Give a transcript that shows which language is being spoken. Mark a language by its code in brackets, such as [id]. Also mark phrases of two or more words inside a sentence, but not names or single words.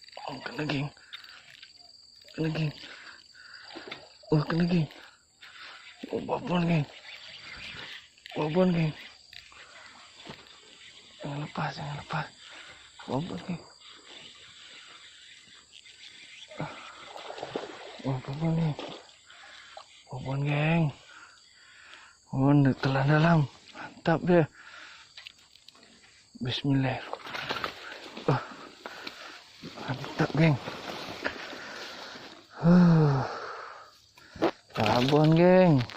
[ms] Oh, kena geng. Kena geng. Oh, kena geng. Oh, babon geng. Babon geng. Jangan lepas, jangan lepas. Babon geng. Oh, babon geng. Babon geng. Oh, telan dalam. Mantap dia. Bismillah. Oh, mantap geng. Babon geng.